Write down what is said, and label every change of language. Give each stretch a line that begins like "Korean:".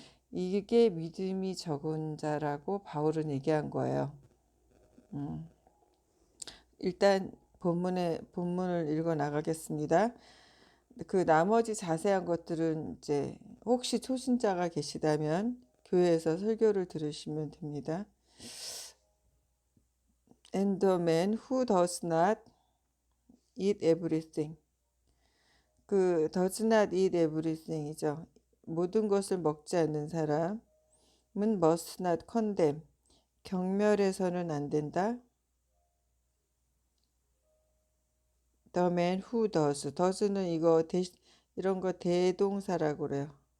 Korean: 이게 믿음이 적은 자라고 바울은 얘기한 거예요. 일단 본문을 읽어 나가겠습니다. 그 나머지 자세한 것들은 이제 혹시 초신자가 계시다면 교회에서 설교를 들으시면 됩니다.
English: And the man who does not eat everything.
Korean: 그
English: does not eat everything
Korean: 이죠. 모든 것을 먹지 않는 사람은
English: must not condemn.
Korean: 경멸해서는 안 된다.
English: The man who does.
Korean: does는 이런 거 대동사라고 그래요.